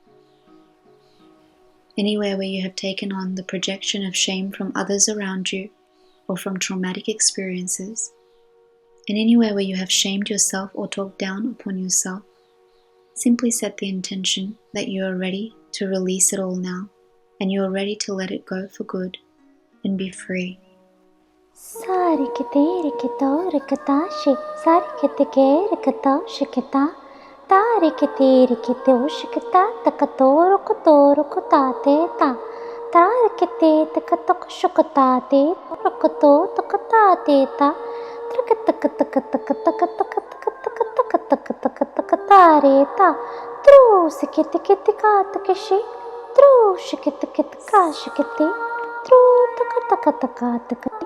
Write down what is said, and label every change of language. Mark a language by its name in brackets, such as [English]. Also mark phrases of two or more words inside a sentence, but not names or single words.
[English] Anywhere where you have taken on the projection of shame from others around you or from traumatic experiences, and anywhere where you have shamed yourself or talked down upon yourself, simply set the intention that you are ready to release it all now and you're ready to let it go for good and be free. Sarikete rikito rikatashi, sarikete rikito shikita, tarikete rikito shikita, takatoro kotoro kotate ta, tarikete takatok shokotate, rokoto takatate ta, trakatakatakatakatakatakatakatakatakatakatakatare ta, tru sikete kitikatakshi, tru shikete kitikashikete, tru takatakatakatakatakati.